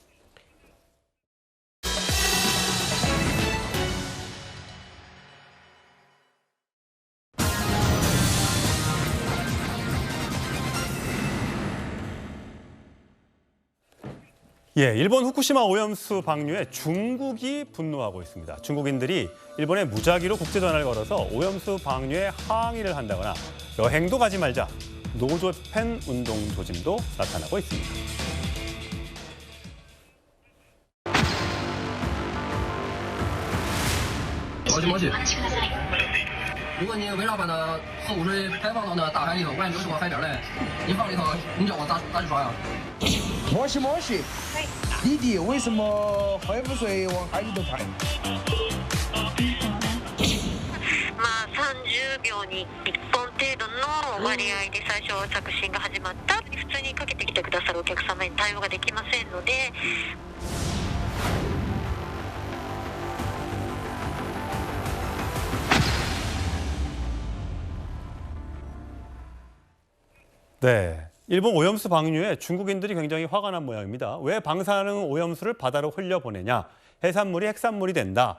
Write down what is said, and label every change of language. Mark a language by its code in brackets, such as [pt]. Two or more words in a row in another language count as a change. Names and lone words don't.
[ko] 일본 후쿠시마 오염수 방류에 중국이 분노하고 있습니다. 중국인들이 일본에 무작위로 국제전화를 걸어서 오염수 방류에 항의를 한다거나 여행도 가지 말자, 노조팬 운동 조짐도 나타나고 있습니다. [zh] 如果你围绕把那核污水排放到那大海里头，万一流出海边来，你放里头，你叫我咋去抓呀？ [ja] もしもし， [zh] 弟弟，为什么核污水往海里头排？ [ja] まあ30秒に1本程度の割合で最初着信が始まった。普通にかけてきてくださるお客様に対応ができませんので。 [ko] 일본 오염수 방류에 중국인들이 굉장히 화가 난 모양입니다. 왜 방사능 오염수를 바다로 흘려보내냐? 해산물이 핵산물이 된다.